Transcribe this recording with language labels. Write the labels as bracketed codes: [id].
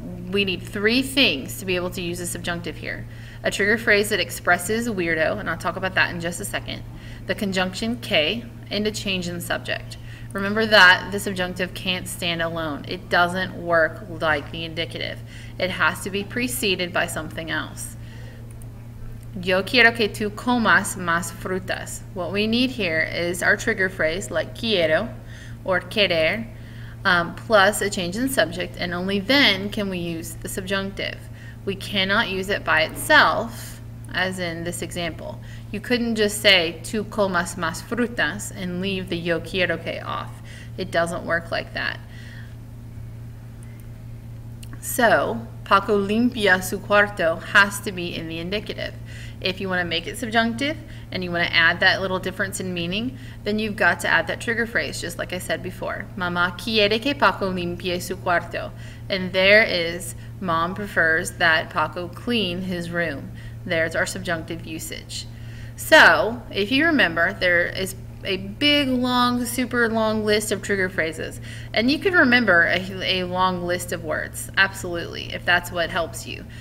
[en] We need three things to be able to use the subjunctive here. A trigger phrase that expresses weirdo, and I'll talk about that in just a second, the conjunction que, and a change in subject. Remember that the subjunctive can't stand alone. It doesn't work like the indicative. It has to be preceded by something else. [es] Yo quiero que tú comas más frutas. [en] What we need here is our trigger phrase like quiero or querer plus a change in subject, and only then can we use the subjunctive. We cannot use it by itself, as in this example. You couldn't just say tú comas más frutas and leave the yo quiero que off. It doesn't work like that. So Paco limpia su cuarto has to be in the indicative. If you want to make it subjunctive and you want to add that little difference in meaning, then you've got to add that trigger phrase, just like I said before. [es] Mamá quiere que Paco limpie su cuarto. [en] And there is, Mom prefers that Paco clean his room. There's our subjunctive usage. So, if you remember, there is a big, long, super long list of trigger phrases. And you can remember a long list of words, absolutely, if that's what helps you.